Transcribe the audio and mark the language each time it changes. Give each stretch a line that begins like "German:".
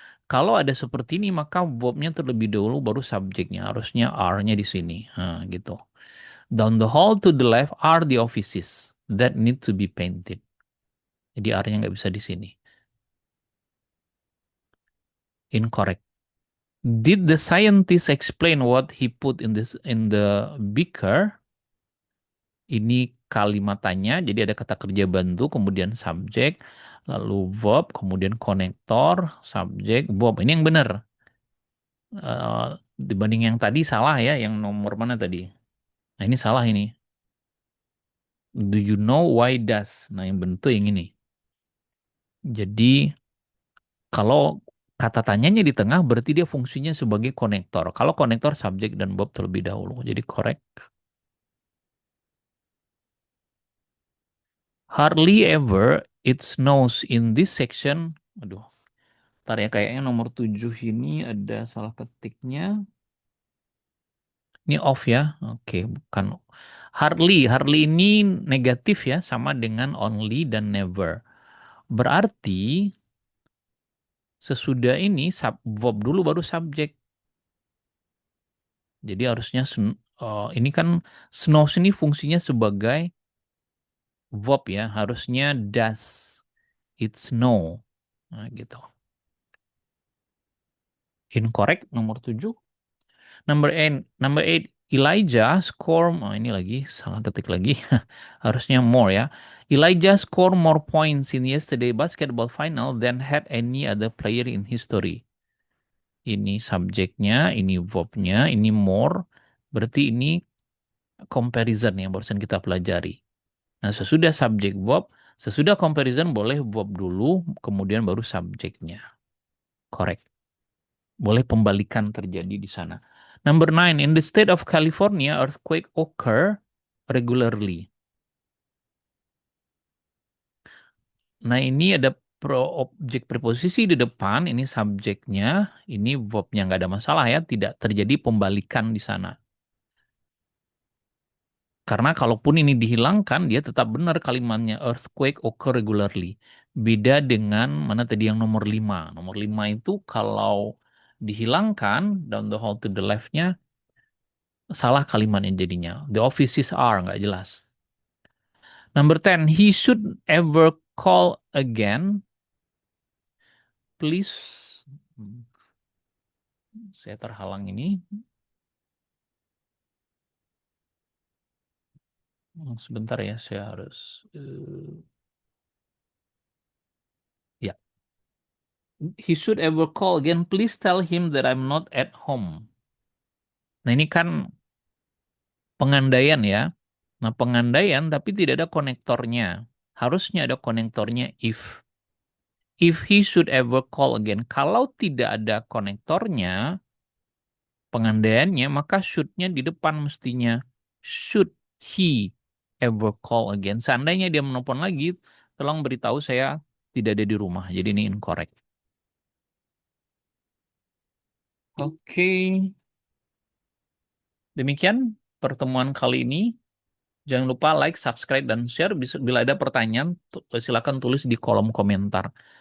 Indonesian: Kalau ada seperti ini, maka verbnya terlebih dahulu baru subjeknya. Harusnya are-nya di sini. Nah, gitu.
English: Down the hall to the left are the offices that need to be painted.
Indonesian: Jadi are-nya nggak bisa di sini.
English: Incorrect. Did the scientist explain what he put in the beaker?
Indonesian: Ini kalimat tanya, jadi ada kata kerja bantu, kemudian subjek, lalu verb, kemudian konektor, subjek, verb. Ini yang benar. Eh, Dibanding yang tadi salah ya, yang nomor mana tadi? Nah ini salah ini.
English: Do you know why does?
Indonesian: Nah yang bentuk yang ini. Jadi kalau kata tanyanya di tengah berarti dia fungsinya sebagai konektor. Kalau konektor subjek dan verb terlebih dahulu. Jadi correct.
English: Hardly ever it snows in this section.
Indonesian: Aduh, ntar ya kayaknya nomor 7 ini ada salah ketiknya. Ini off ya. Oke, bukan. Hardly. Hardly ini negatif ya, sama dengan only dan never. Berarti sesudah ini verb dulu baru subjek. Jadi harusnya ini kan snows ini fungsinya sebagai verb ya. Harusnya
English: does it snow.
Indonesian: Nah, gitu. Incorrect nomor 7.
English: Number eight, Elijah score.
Indonesian: Oh, ini lagi salah ketik lagi. Harusnya more ya.
English: Elijah score more points in yesterday basketball final than had any other player in history.
Indonesian: Ini subjeknya, ini verbnya, ini more. Berarti ini comparison yang barusan kita pelajari. Nah, sesudah subjek verb, sesudah comparison boleh verb dulu, kemudian baru subjeknya. Correct. Boleh pembalikan terjadi di sana.
English: Number 9, in the state of California, earthquake occur regularly.
Indonesian: Nah, ini ada objek preposisi di depan, ini subjeknya, ini verbnya nggak ada masalah ya, tidak terjadi pembalikan di sana. Karena kalaupun ini dihilangkan, dia tetap benar kalimatnya
English: earthquake occur regularly.
Indonesian: Beda dengan mana tadi yang nomor 5. Nomor 5 itu kalau dihilangkan,
English: down the hall to the left-
Indonesian: nya, salah kalimatnya jadinya.
English: The offices are,
Indonesian: nggak jelas.
English: Number 10, he should ever call again.
Indonesian: Please, saya terhalang ini. Sebentar ya, saya harus.
English: Ya, he should ever call again. Please tell him that I'm not at home.
Indonesian: Nah ini kan pengandaian ya. Nah pengandaian tapi tidak ada konektornya. Harusnya ada konektornya if.
English: If he should ever call again.
Indonesian: Kalau tidak ada konektornya, pengandaiannya, maka should-nya di depan mestinya.
English: Should he ever call again?
Indonesian: Seandainya dia menelpon lagi, tolong beritahu saya tidak ada di rumah. Jadi ini incorrect. Oke, demikian pertemuan kali ini. Jangan lupa like, subscribe, dan share. Bila ada pertanyaan, silakan tulis di kolom komentar.